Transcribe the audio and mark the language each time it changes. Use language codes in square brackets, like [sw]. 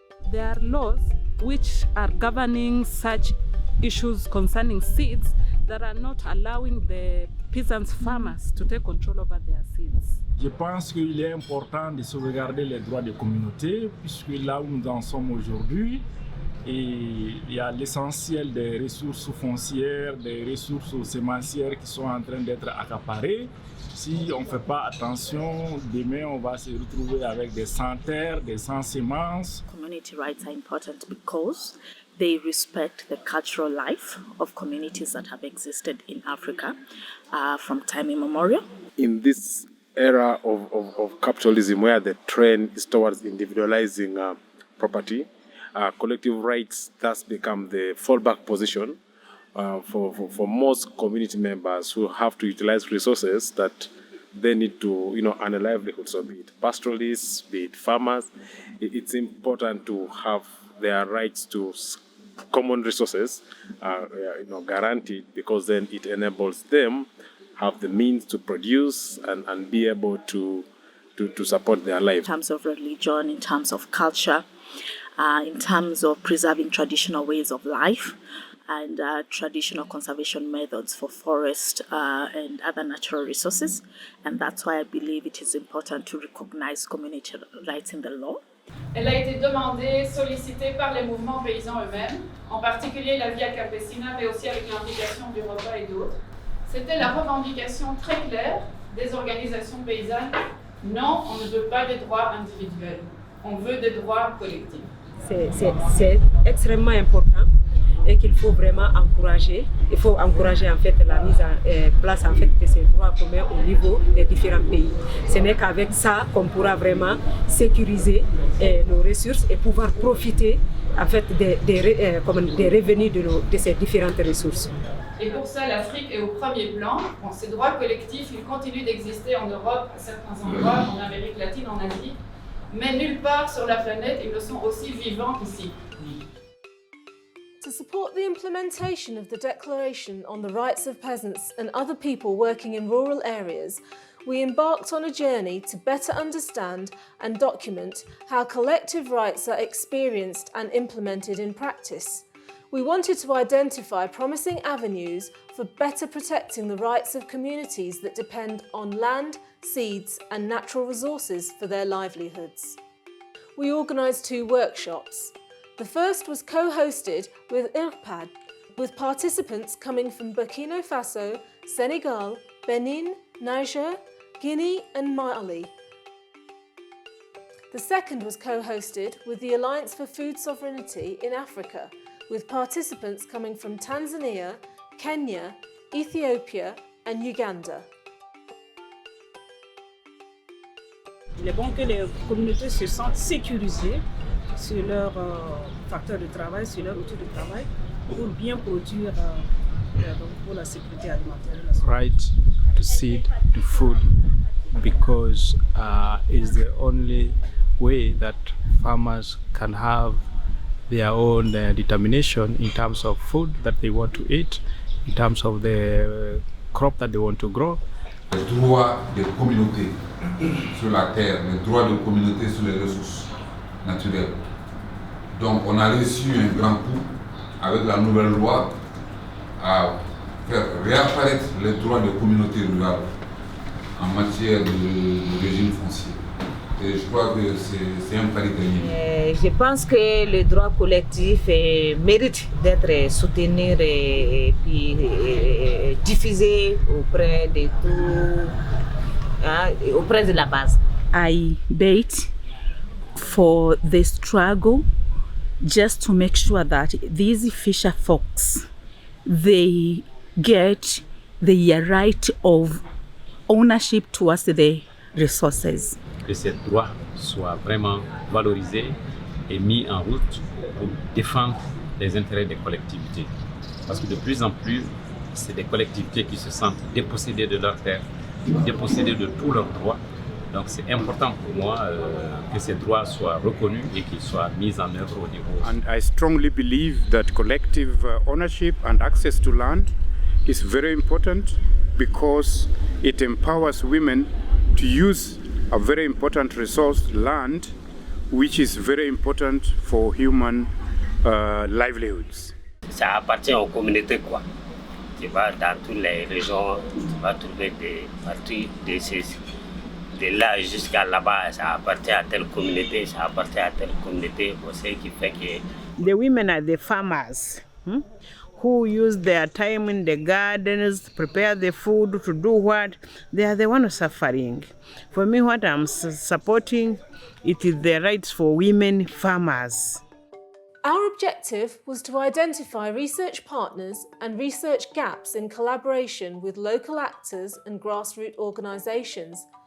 [en] There are laws which are governing such issues concerning seeds that are not allowing the peasants farmers to take control over their seeds. [fr] Je pense qu'il est important de sauvegarder les droits des communautés puisque là où nous en sommes aujourd'hui, il y a l'essentiel des ressources foncières, des ressources sémencières qui sont en train d'être accaparées. Si on ne fait pas attention, demain on va se retrouver avec des sans terres, des sans semences. [en] Community rights are important because they respect the cultural life of communities that have existed in Africa from time immemorial. In this era of capitalism where the trend is towards individualizing property, collective rights thus become the fallback position for most community members who have to utilize resources that they need to, earn a livelihood. So be it pastoralists, be it farmers, it's important to have their rights to common resources, guaranteed, because then it enables them have the means to produce and be able to support their life. In terms of religion, in terms of culture, in terms of preserving traditional ways of life and traditional conservation methods for forest and other natural resources. And that's why I believe it is important to recognize community rights in the law. [fr] Elle a été demandée, sollicitée par les mouvements paysans eux-mêmes, en particulier la Via Campesina, mais aussi avec l'implication du repas et d'autres. C'était la revendication très claire des organisations paysannes. Non, on ne veut pas des droits individuels. On veut des droits collectifs. C'est extrêmement important et qu'il faut vraiment encourager. Il faut encourager en fait la mise en place en fait de ces droits communs au niveau des différents pays. Ce n'est qu'avec ça qu'on pourra vraiment sécuriser nos ressources et pouvoir profiter en fait des revenus de ces différentes ressources. Et pour ça, l'Afrique est au premier plan. Bon, ces droits collectifs, ils continuent d'exister en Europe, à certains endroits, en Amérique latine, en Asie, mais nulle part sur la planète, ils ne sont aussi vivants qu'ici. [en] To support the implementation of the Declaration on the Rights of Peasants and other people working in rural areas, we embarked on a journey to better understand and document how collective rights are experienced and implemented in practice. We wanted to identify promising avenues for better protecting the rights of communities that depend on land, seeds and natural resources for their livelihoods. We organised 2 workshops. The first was co-hosted with IRPAD, with participants coming from Burkina Faso, Senegal, Benin, Niger, Guinea and Mali. The second was co-hosted with the Alliance for Food Sovereignty in Africa, with participants coming from Tanzania, Kenya, Ethiopia and Uganda. [fr] Il est bon que les communautés se sentent sécurisées sur leurs facteurs de travail, sur leurs outils de travail, pour bien produire pour la sécurité alimentaire. [en] Right to seed, to food, because it's the only way that farmers can have their own determination in terms of food that they want to eat, in terms of the crop that they want to grow. [fr] Les droits des communautés sur la terre, les droits des communautés sur les ressources naturelles. Donc on a reçu un grand coup avec la nouvelle loi à faire réapparaître les droits des communautés rurales en matière de régime foncier. Et je crois que c'est un pari gagné. Je pense que le droit collectif mérite d'être soutenu et puis diffusé auprès de tout, auprès de la base. [en] I bait for the struggle just to make sure that these fisher folks, they get the right of ownership towards the resources. [fr] Que ces droits soient vraiment valorisés et mis en route pour défendre les intérêts des collectivités. Parce que de plus en plus, c'est des collectivités qui se sentent dépossédées de leurs terres, dépossédées de tous leurs droits. Donc c'est important pour moi que ces droits soient reconnus et qu'ils soient mis en œuvre au niveau. [en] And I strongly believe that collective ownership and access to land is very important because it empowers women to use a very important resource, land, which is very important for human livelihoods. [fr] Ça appartient aux communautés quoi. Tu vas dans toutes les régions, tu vas trouver des parties de là jusqu'à là-bas, ça appartient à telle communauté, ça appartient à telle communauté, ce qui fait que... [en] The women are the farmers. Who use their time in the gardens, prepare the food, to do what? They are the ones suffering. For me, what I'm supporting, it is the rights for women farmers. Our objective was to identify research partners and research gaps in collaboration with local actors and grassroots organisations.